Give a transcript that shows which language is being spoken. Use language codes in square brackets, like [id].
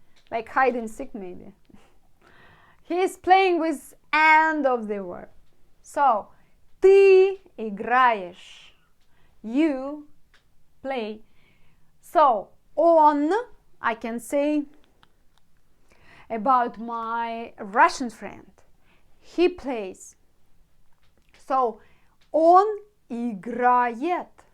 [en] Like hide and seek, maybe. He is playing with end of the word. So, [ru] ты играешь. [en] You play. So, on, I can say about my Russian friend. He plays. So, [ru] он играет.